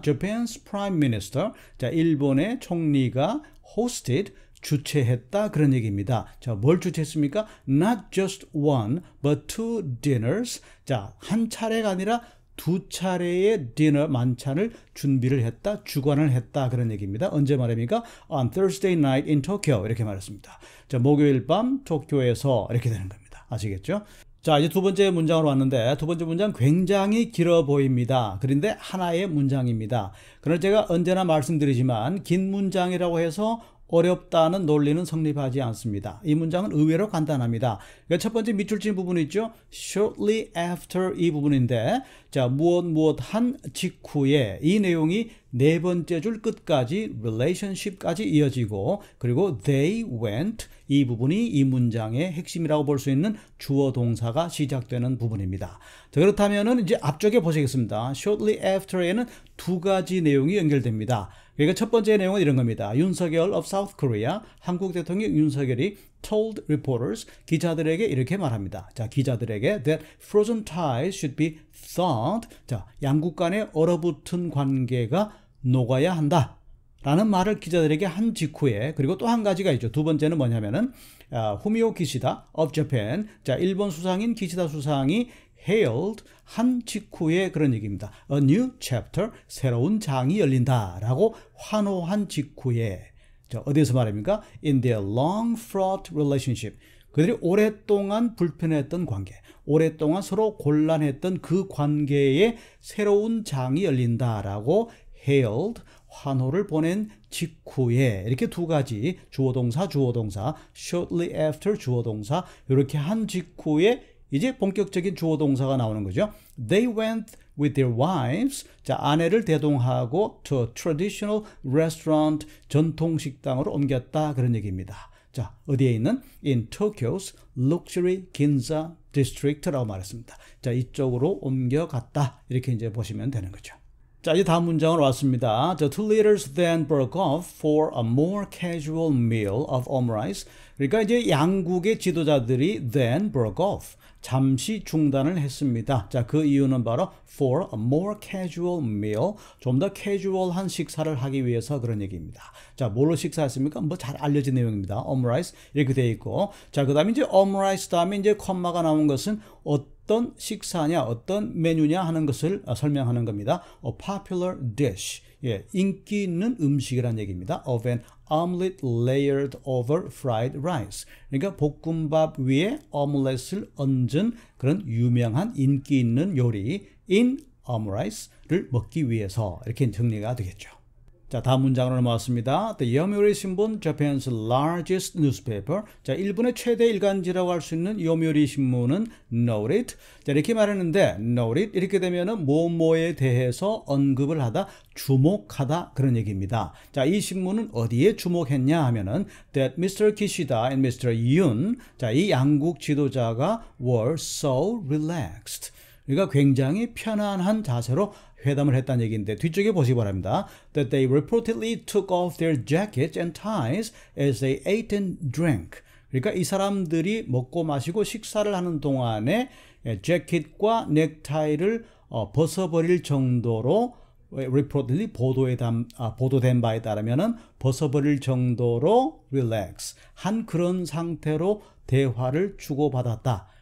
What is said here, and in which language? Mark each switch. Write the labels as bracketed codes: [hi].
[en] Japan's Prime Minister, [ko] 자, 일본의 총리가 [en] hosted, [ko] 주최했다 그런 얘기입니다. 자, 뭘 주최했습니까? [en] Not just one, but two dinners. [ko] 자, 한 차례가 아니라 두 차례의 디너 만찬을 준비를 했다, 주관을 했다 그런 얘기입니다. 언제 말입니까? [en] On Thursday night in Tokyo [ko] 이렇게 말했습니다. 자, 목요일 밤 도쿄에서 이렇게 되는 겁니다. 아시겠죠? 자, 이제 두 번째 문장으로 왔는데, 두 번째 문장 굉장히 길어 보입니다. 그런데 하나의 문장입니다. 그러나 제가 언제나 말씀드리지만 긴 문장이라고 해서 어렵다는 논리는 성립하지 않습니다. 이 문장은 의외로 간단합니다. 그러니까 첫 번째 밑줄 친 부분이 있죠. [en] Shortly after [ko] 이 부분인데, 자, 무엇 한 직후에 이 내용이 네 번째 줄 끝까지 relationship까지 이어지고, 그리고 [en] they went [ko] 이 부분이 이 문장의 핵심이라고 볼 수 있는 주어 동사가 시작되는 부분입니다. 자, 그렇다면은 이제 앞쪽에 보시겠습니다. [en] Shortly after [ko] 에는 두 가지 내용이 연결됩니다. 그러니까 첫 번째 내용은 이런 겁니다. 윤석열 [en] of South Korea, [ko] 한국 대통령 윤석열이 [en] told reporters, [ko] 기자들에게 이렇게 말합니다. 자, 기자들에게 [en] that frozen ties should be thawed. [ko] 자, 양국 간의 얼어붙은 관계가 녹아야 한다 라는 말을 기자들에게 한 직후에, 그리고 또 한 가지가 있죠. 두 번째는 뭐냐면은 후미오 기시다 [en] of Japan, [ko] 자, 일본 수상인 기시다 수상이 [en] hailed [ko] 한 직후에 그런 얘기입니다. [en] A new chapter, [ko] 새로운 장이 열린다라고 환호한 직후에, 자, 어디에서 말입니까? [en] In their long fraught relationship, [ko] 그들이 오랫동안 불편했던 관계, 오랫동안 서로 곤란했던 그 관계에 새로운 장이 열린다라고 [en] hailed, [ko] 환호를 보낸 직후에 이렇게 두 가지 주어동사, [en] shortly after [ko] 주어동사 이렇게 한 직후에 이제 본격적인 주어동사가 나오는 거죠. [en] They went with their wives. [ko] 자, 아내를 대동하고 [en] to a traditional restaurant, [ko] 전통 식당으로 옮겼다 그런 얘기입니다. 자, 어디에 있는? [en] In Tokyo's luxury Ginza district라고 [ko] 말했습니다. 자, 이쪽으로 옮겨갔다 이렇게 이제 보시면 되는 거죠. 자, 이제 다음 문장으로 왔습니다. [en] The two leaders then broke off for a more casual meal of omurice. [ko] 그러니까 이제 양국의 지도자들이 [en] then broke off. [ko] 잠시 중단을 했습니다. 자, 그 이유는 바로 [en] for a more casual meal. [ko] 좀 더 캐주얼한 식사를 하기 위해서 그런 얘기입니다. 자, 뭘로 식사했습니까? 뭐 잘 알려진 내용입니다. omurice 이렇게 되어 있고. 자, 그다음에 이제 omurice 다음에 이제 콤마가 나온 것은 어떤 식사냐, 어떤 메뉴냐 하는 것을 설명하는 겁니다. [en] A popular dish. [ko] 예, 인기 있는 음식이라는 얘기입니다. [en] Of an omelet layered over fried rice. [ko] 그러니까 볶음밥 위에 오믈렛을 얹은 그런 유명한 인기 있는 요리 in omurice를 먹기 위해서 이렇게 정리가 되겠죠. 자, 다음 문장으로 넘어왔습니다. [en] The Yomiuri [ko] 신문, [en] Japan's largest newspaper. [ko] 자, 일본의 최대 일간지라고 할 수 있는 요미우리 신문은 [en] noted. [ko] 자, 이렇게 말했는데 noted 이렇게 되면은 뭐뭐에 대해서 언급을 하다, 주목하다 그런 얘기입니다. 자, 이 신문은 어디에 주목했냐 하면은 [en] that Mr. Kishida and Mr. Yoon. [ko] 자, 이 양국 지도자가 [en] were so relaxed. [ko] 그러니까 굉장히 편안한 자세로 회담을 했다는 얘기인데 뒤쪽에 보시기 바랍니다. [en] That they reportedly took off their jackets and ties as they ate and drank. [ko] 그러니까 이 사람들이 먹고 마시고 식사를 하는 동안에 재킷과 넥타이를 벗어버릴 정도로 reportedly 보도된 바에 따르면은 벗어버릴 정도로 relax 한 그런 상태로 대화를 주고받았다.